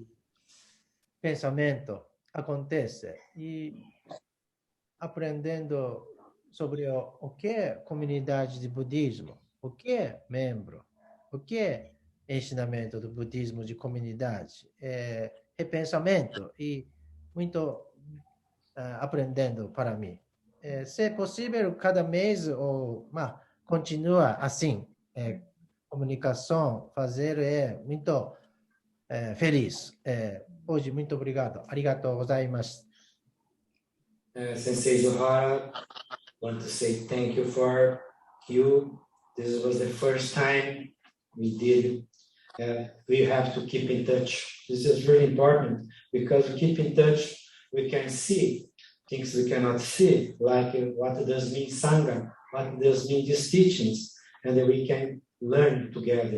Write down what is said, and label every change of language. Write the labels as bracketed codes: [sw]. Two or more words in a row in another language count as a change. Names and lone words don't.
[pt] pensamento acontece e aprendendo sobre o que é comunidade de budismo, o que é membro, o que é ensinamento do budismo de comunidade, repensamento e muito aprendendo para mim. Se é possível, cada mês continua assim, comunicação, fazer muito feliz. Hoje, muito obrigado. [ja] ありがとうございます. [en] Sensei Izuhara, want to say thank you for you. This was the first time we did. We have to keep in touch. This is really important because we keep in touch, we can see things we cannot see, like what does mean Sangha, what does mean these teachings, and then we can learn together.